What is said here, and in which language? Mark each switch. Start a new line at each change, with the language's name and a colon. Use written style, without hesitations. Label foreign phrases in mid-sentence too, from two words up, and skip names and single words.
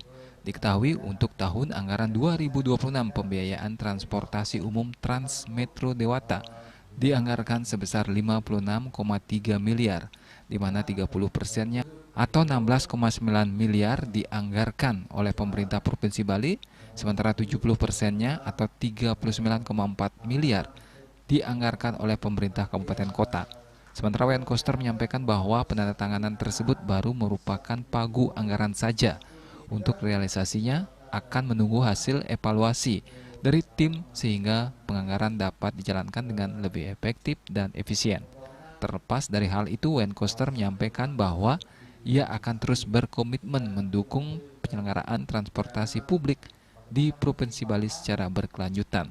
Indonesian: Diketahui untuk tahun anggaran 2026 pembiayaan transportasi umum Transmetro Dewata dianggarkan sebesar 56,3 miliar, di mana 30%-nya atau 16,9 miliar dianggarkan oleh pemerintah Provinsi Bali, sementara 70%-nya atau 39,4 miliar dianggarkan oleh pemerintah kabupaten kota. Sementara Wayan Koster menyampaikan bahwa penandatanganan tersebut baru merupakan pagu anggaran saja. Untuk realisasinya akan menunggu hasil evaluasi dari tim sehingga penganggaran dapat dijalankan dengan lebih efektif dan efisien. Terlepas dari hal itu, Wayan Koster menyampaikan bahwa ia akan terus berkomitmen mendukung penyelenggaraan transportasi publik di Provinsi Bali secara berkelanjutan.